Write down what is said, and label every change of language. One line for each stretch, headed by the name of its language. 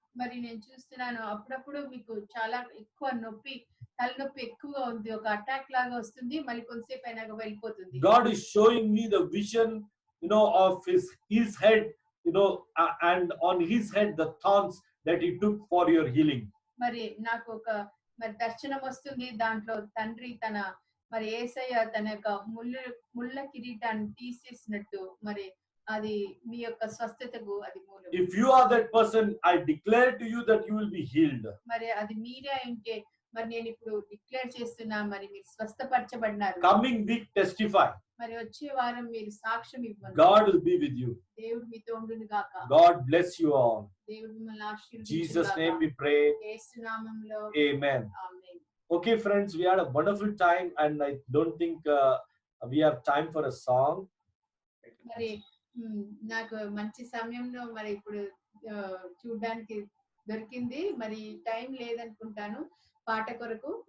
Telugu: మరి నేను చూస్తున్నాను అప్పుడప్పుడు మీకు చాలా ఎక్కువ తలనొప్పి ఎక్కువగా ఉంది, ఒక అటాక్ లాగా వస్తుంది, మళ్ళీ కొంతసేపు అయినాక వెళ్ళిపోతుంది.
English: God is showing me the vision, you know, of his head, you know, and on his head the thorns that he took for your healing.
Telugu: మరి నాకు ఒక మరి దర్శనం వస్తుంది, దాంట్లో తండ్రి తన మరి యేసయ్య తన యొక్క ముళ్ళ కిరీటాన్ని తీసేసినట్టు మరి అది మీ యొక్క స్వస్థతకు అది మూలం.
English: If you are that person, I declare to you that you will be healed.
Telugu: మరి అది మీరే ఉంటే మరి నేను ఇప్పుడు డిక్లేర్ చేస్తున్నా మరి మీరు స్వస్థపరచబడినారు.
English: Coming week testify.
Telugu: మరి వచ్చే వారం మీరు సాక్ష్యం ఇవ్వండి.
English: God will be with you.
Telugu: దేవుడు మీతో ఉండును గాక.
English: God bless you all.
Telugu: దేవుడు మిమ్మల్ని ఆశీర్వదించును
English: Jesus'
Telugu: గాక.
English: name we pray.
Telugu: యేసు నామములో
English: Amen.
Telugu: Amen.
English: Okay, friends, we had a wonderful time, and I don't think we have time for a song.
Telugu: మరి నాకు మంచి సమయంలో మరి ఇప్పుడు చూడడానికి దొరికింది, మరి టైం లేదనుకుంటాను పాట కొరకు.